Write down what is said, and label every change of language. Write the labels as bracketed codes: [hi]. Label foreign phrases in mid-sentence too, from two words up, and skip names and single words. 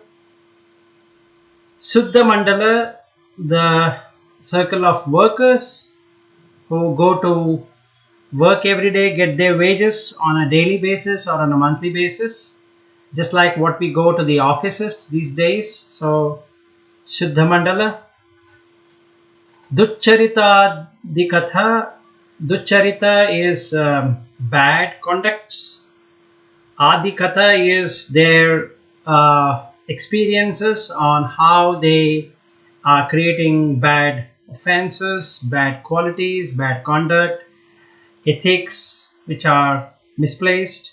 [pi] Suddha Mandala, [en] the circle of workers who go to work every day, get their wages on a daily basis or on a monthly basis, just like what we go to the offices these days. [pi] So Shuddha Mandala. Duccharita Dikatha. [en] Duccharita is bad conducts. Adikatha is their experiences on how they are creating bad offenses, bad qualities, bad conduct, ethics which are misplaced.